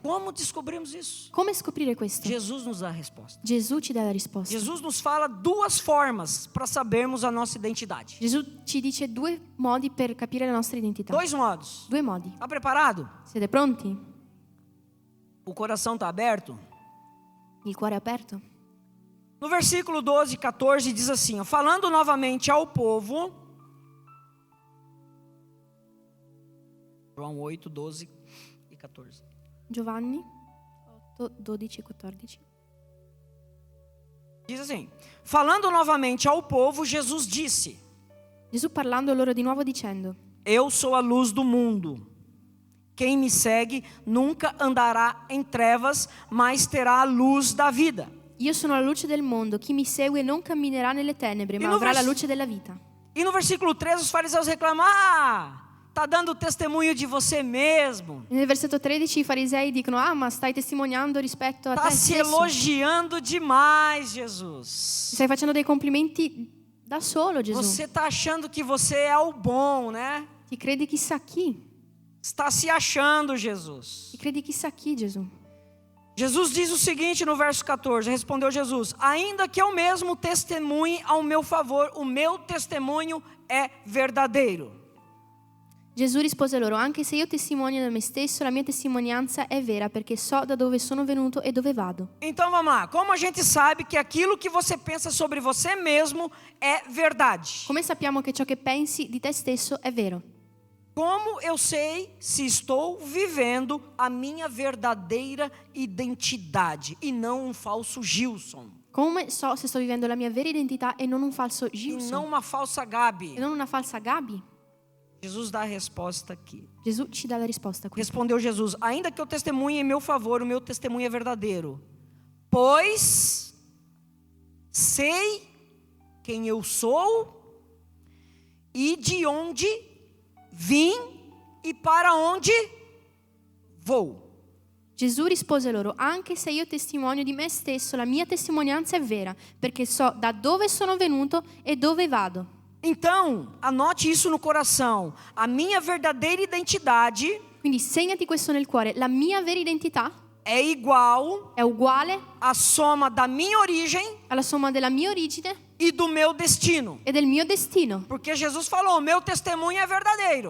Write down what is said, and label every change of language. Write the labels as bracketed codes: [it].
[pt] Como descobrimos isso? [it] Come scoprire questo? [pt] Jesus nos dá a resposta. [it] Gesù ci dà la risposta. [pt] Jesus nos fala duas formas para sabermos a nossa identidade. [it] Gesù ci dice due modi per capire la nostra identità. [pt] Dois modos. [it] Due modi. [pt] Está preparado? [it] Siete pronti? [pt] O coração está aberto? [it] Il cuore è aperto? [pt] No versículo 12 e 14 diz assim, ó, falando novamente ao povo, João 8, 12 e 14. [it] Giovanni 8, 12 e 14. [pt] Diz assim, falando novamente ao povo, Jesus disse, [it] Gesù parlando loro di nuovo dicendo: [pt] eu sou a luz do mundo. Quem me segue nunca andará em trevas, mas terá a luz da vida. [it] io sono la luce del mondo, chi mi segue non camminerà nelle tenebre, ma [pt] no [it] avrà la [pt] vers- [it] luce della vita. [pt] E no versículo 13 os fariseus reclamam, tá dando testemunho de você mesmo. [it] Nel versetto 13 i farisei dicono: ah, ma stai testimoniando rispetto a [pt] Tá [it] te [pt] se [it] stesso. [pt] elogiando demais, Jesus. [it] Stai facendo dei complimenti da solo, Gesù. [pt] Você tá achando que você é o bom, né? [it] Ti credi chissà chi? [pt] Está se achando, Jesus. [it] Ti credi chissà chi, Gesù? [pt] Jesus diz o seguinte no verso 14, respondeu Jesus, ainda que eu mesmo testemunhe ao meu favor, o meu testemunho é verdadeiro. [it] Gesù rispose loro: anche se io testimonio da me stesso, la mia testimonianza è vera, perché so da dove sono venuto e dove vado. [pt] Então vamos lá, como a gente sabe que aquilo que você pensa sobre você mesmo é verdade? [it] Come sappiamo che ciò che pensi di te stesso è vero? [pt] Como eu sei se estou vivendo a minha verdadeira identidade e não um falso Gilson, [it] Come so se sto vivendo la mia vera identità e non un falso [pt] e [it] Gilson, [pt] não uma falsa Gabi? [it] e non una falsa Gabi? [pt] Jesus dá a resposta aqui. [it] Gesù ci dà la risposta qui. [pt] Respondeu Jesus, ainda que eu testemunhe em meu favor, o meu testemunho é verdadeiro, pois sei quem eu sou e de onde vim e para onde vou. [it] Gesù rispose loro: anche se io testimonio di me stesso, la mia testimonianza è vera, perché so da dove sono venuto e dove vado. [pt] Então, anote isso no coração. A minha verdadeira identidade [it] Quindi segnati questo nel cuore: la mia vera identità [pt] é igual [it] è uguale [pt] à soma da minha origem [it] alla somma della mia origine [pt] e do meu destino. [it] e del mio destino. [pt] Porque Jesus falou, o meu testemunho é verdadeiro.